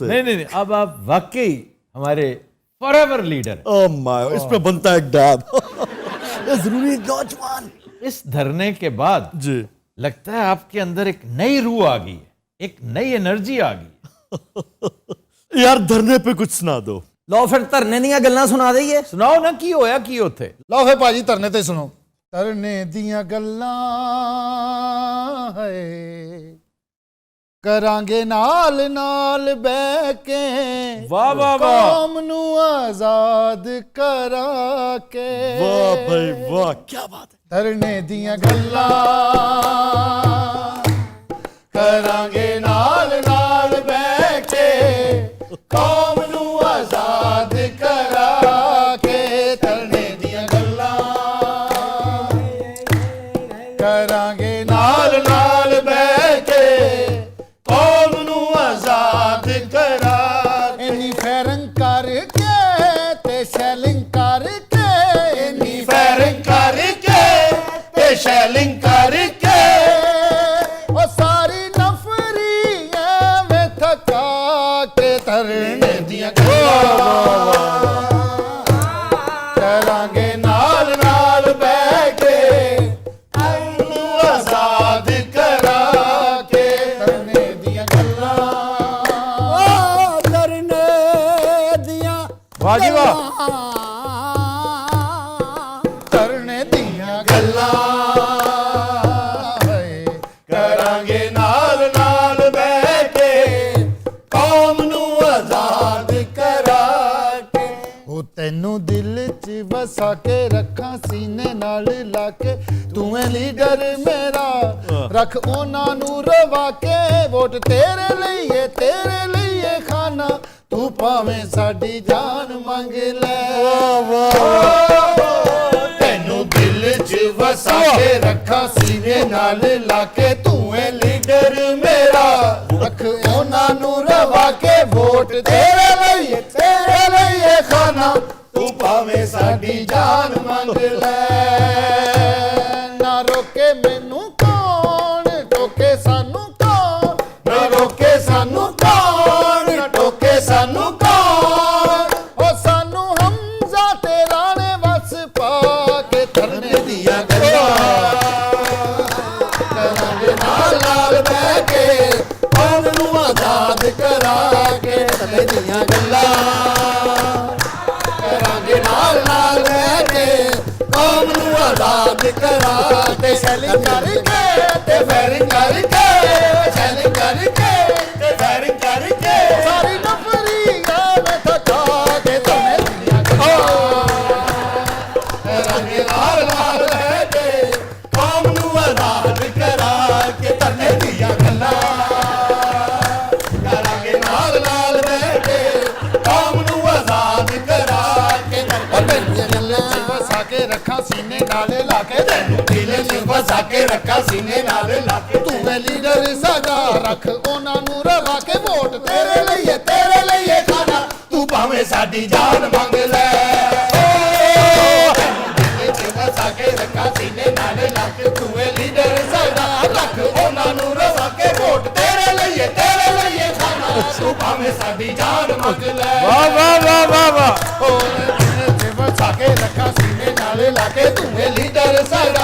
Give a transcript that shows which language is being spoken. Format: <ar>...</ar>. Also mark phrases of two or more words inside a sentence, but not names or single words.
<ur>نہیں، اب آپ واقعی ہمارے</ur> <en>forever leader. oh my,</en> <ur>اس پہ بنتا ہے ایک ڈاب. یہ ضروری نوجوان. اس دھرنے کے بعد جی لگتا ہے آپ کے اندر ایک نئی روح آ گئی ہے، ایک نئی انرجی آ گئی. یار دھرنے پہ کچھ سنا دو.</ur> <pa>لو پھر دھرنے دیاں گلاں سنا دئیے. سناؤ نا، کی ہویا کی ہوتے. لو پھر پاجی دھرنے تے سنو. دھرنے دیاں گلاں ہے کرانگے نال نال بہ کے، واہ واہ واہ، قوم نو آزاد کرا کے.</pa> <ur>واہ بھائی واہ، کیا بات ہے.</ur> <pa>دھرنے دیاں گلاں کرانگے نال نال بہ کے، قوم نو آزاد کرا کے. دھرنے دیاں گلاں کرانگے نال نال بہ کے، قوم نو آزاد کرا. اینی فیرنگ کر کے تے شیلنگ کر کے، اینی فیرنگ کر کے تے شیلنگ کر کے، او ساری نفری ایویں تھکا کے. دھرنے دیاں گلاں کرانگے نال نال بہ کے، قوم نو آزاد کرا کے. دھرنے دیاں گلاں، دھرنے دیاں واہ جی واہ. دھرنے دیاں گلاں کرانگے نال نال بہ کے، قوم نو آزاد کرا کے. او تینوں دل چ وسا کے رکھاں سینے نال لا کے، تو اے لیڈر میرا رکھ انہاں نو روا کے. ووٹ تیرے لئیے کھانا، تو پاویں ساڈی جان منگ لے. تینوں دل چ وسا کے رکھاں سینے نال لا کے، تو اے لیڈر میرا رکھ انہاں نو روا کے. ووٹ تیرے لئیے کھانا، تو پاویں ساڈی جان منگ لے. نہ روکے مینوں کون، ٹوکے سانوں کون، نہ روکے سانوں کون، ٹوکے سانوں کون. او سانوں حمزہ تے رانے وس پا کے. دھرنے دیاں گلاں کرانگے نال نال بہ کے، قوم نو آزاد کرا کے. دھرنے دیاں گلاں کرانگے نال نال بہ کے، قوم نو آزاد کرا کے. شیلنگ کر کے تے فائرنگ کر کے، شیلنگ کر کے تے فائرنگ کر کے، ساری نفری ایویں تھکا کے. دھرنے دیاں گلاں کرانگے نال نال بہ کے، قوم نو آزاد کرا کے. دھرنے دیاں گلاں کرانگے نال نال بہ کے، قوم نو آزاد کرا کے. دل چ وسا کے رکھاں سینے نال لا کے، دل چ وسا کے رکھاں سینے نال لا کے. تو اے لیڈر ساڈا رکھ انہاں نو روا کے. ووٹ تیرے لئیے کھانا، تو پاویں ساڈی جان منگ لے. دل چ وسا کے رکھاں سینے نال لا کے، تو اے لیڈر ساڈا رکھ انہاں نو روا کے. ووٹ تیرے لئیے کھانا، تو پاویں ساڈی جان منگ لے. واہ واہ واہ واہ واہ. دل چ وسا کے رکھاں سینے نال لا کے، تو اے لیڈر</pa>